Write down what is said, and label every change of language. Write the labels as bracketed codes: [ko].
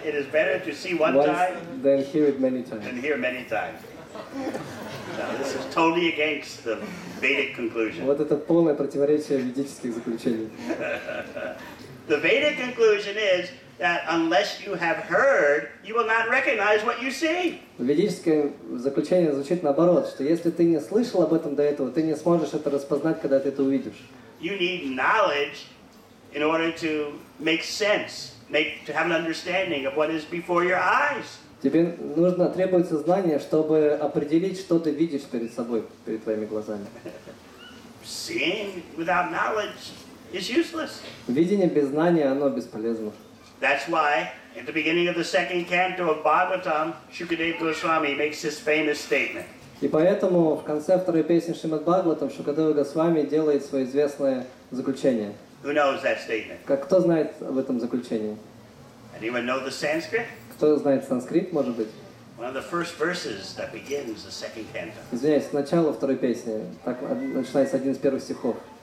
[en] It is better to see one time than hear it many times. and hear many times. Now, this is totally against the Vedic conclusion. [ru] Вот это полное противоречие ведических заключений. [en] The Vedic conclusion is that unless you have heard, you will not recognize what you see. [ru] Ведическое заключение звучит наоборот, что если ты не слышал об этом до этого, ты не сможешь это распознать, когда ты это увидишь. [en] You need knowledge in order to make sense, to have an understanding of what is before your eyes. [ru] Тебе требуется знание, чтобы определить, что ты видишь перед собой, перед твоими глазами. [en] Seeing without knowledge is useless. [ru] Видение без знания, оно бесполезно. [en] That's why, at the beginning of the second canto of Bhagavatam, Shukadeva Goswami makes this famous statement. [ru] И поэтому в конце второй песни Шримад Бхагаватам Шукадева Госвами делает свое известное заключение. [en] Who knows that statement? [ru] Кто знает об этом заключении? [en] Anyone know the Sanskrit? [ru] Кто знает санскрит, может быть? [en] One of the first verses that begins the second canto. [ru] Извиняюсь, с начала второй песни. Так начинается один из первых стихов.